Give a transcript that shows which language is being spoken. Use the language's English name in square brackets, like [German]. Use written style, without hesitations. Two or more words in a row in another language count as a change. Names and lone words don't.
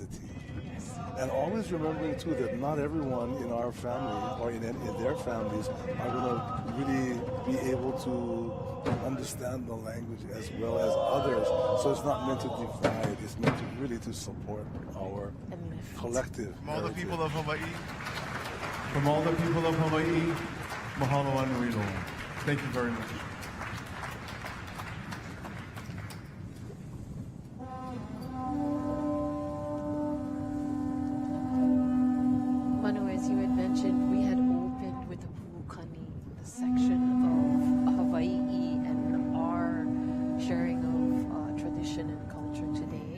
[English] And always remembering too that not everyone in our family or in their families are going to really be able to understand the language as well as others. So it's not meant to divide. It's meant to really to support our collective. From all the heritage. people of Hawaii, from all the people of Hawaii, [Hawaiian] Mahalo anui loa. [English] Thank you very much. Manu, as you had mentioned, we had opened with the Puukani, the section of Hawaii and our sharing of tradition and culture today.